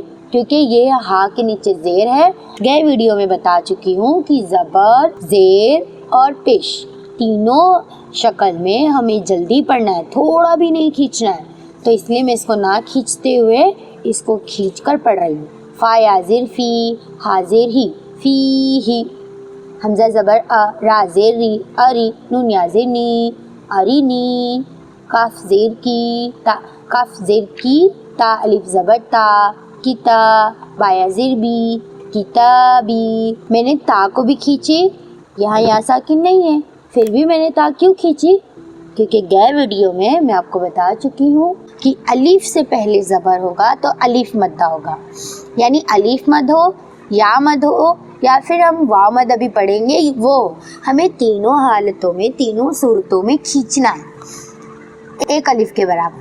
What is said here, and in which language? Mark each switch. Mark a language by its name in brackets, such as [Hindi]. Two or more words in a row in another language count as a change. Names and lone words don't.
[Urdu] کیونکہ یہ ہا کے نیچے زیر ہے۔ گئے ویڈیو میں بتا چکی ہوں کہ زبر، زیر اور پیش تینوں شکل میں ہمیں جلدی پڑھنا ہے، تھوڑا بھی نہیں کھینچنا ہے، تو اس لیے میں اس کو نہ کھینچتے ہوئے اس کو کھینچ کر پڑھ رہی ہوں۔ فا یا زیر فی، ہا زیر ہی، فی ہی۔ حمزہ زبر ا، را زیر ری، اری، نون یا زیر نی، اری نی۔ کاف زیر کی، تا، کاف زیر کی، تا الف زبر تا، کتا، با یا زیر بی، کتابی. میں نے تا کو بھی کھینچی، یہاں یا ساکن نہیں ہے، پھر بھی میں نے تا کیوں کھینچی? کیونکہ گئے ویڈیو میں میں آپ کو بتا چکی ہوں کہ الف سے پہلے زبر ہوگا تو الف مدہ ہوگا، یعنی الف مد ہو یا مد ہو یا پھر ہم واو مد ابھی پڑھیں گے، وہ ہمیں تینوں حالتوں میں، تینوں صورتوں میں کھینچنا ہے ایک الف کے برابر.